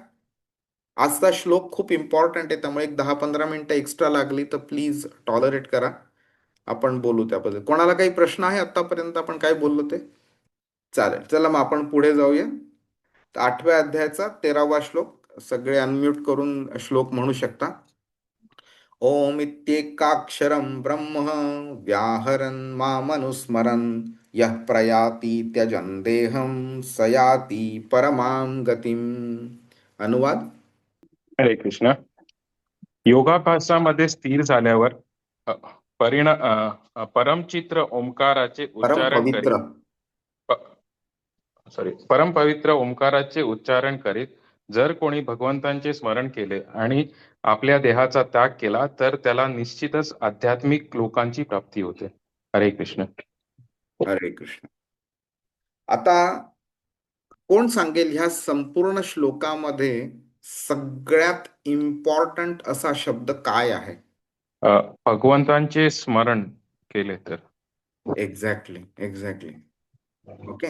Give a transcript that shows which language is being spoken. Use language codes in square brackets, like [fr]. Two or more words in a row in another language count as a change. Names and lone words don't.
[mr] आजचा श्लोक खूप इम्पॉर्टंट आहे त्यामुळे एक 10-15 [en] minutes extra [mr] लागली तर [en] please tolerate [mr] करा, आपण बोलू त्याबद्दल. कोणाला काही प्रश्न आहे आतापर्यंत आपण काय बोललो ते? चालेल, चला मग आपण पुढे जाऊया. 8व्या अध्यायाचा 13वा श्लोक, सगळे अनम्यूट करून श्लोक म्हणू शकता. [sa] ओम इत्येकाक्षरं ब्रह्म व्याहरन् मामनुस्मरन् यः प्रयाति त्यजन् देहं स याति परमां गतिम्. [mr] अनुवाद. हरे कृष्ण. योगाभ्यासामध्ये स्थिर झाल्यावर परमचित्र ओंकाराचे परम उच्चारण पवित्र. करीत परमपवित्र ओंकाराचे उच्चारण करीत जर कोणी भगवंतांचे स्मरण केले आणि आपल्या देहाचा त्याग केला तर त्याला निश्चितच आध्यात्मिक लोकांची प्राप्ती होते. हरे कृष्ण. हरे कृष्ण. आता कोण सांगेल ह्या संपूर्ण श्लोकामध्ये सगळ्यात इम्पॉर्टंट असा शब्द काय आहे? भगवंतांचे स्मरण केले तर. [en] Exactly. Okay.